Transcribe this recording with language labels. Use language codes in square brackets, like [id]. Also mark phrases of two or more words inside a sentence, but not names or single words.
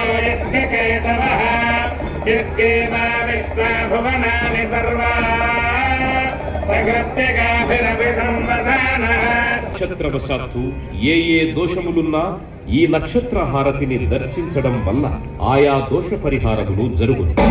[sa] यस्य केतवः यस्येवा विश्वा भुवनानि सर्वा सकृत्यगाभिरपि संवसानः. [te] నక్షత్రవశాత్తు ఏ దోషములున్నా ఈ నక్షత్ర హారతిని దర్శించడం వల్ల ఆయా దోష పరిహారములు జరుగును.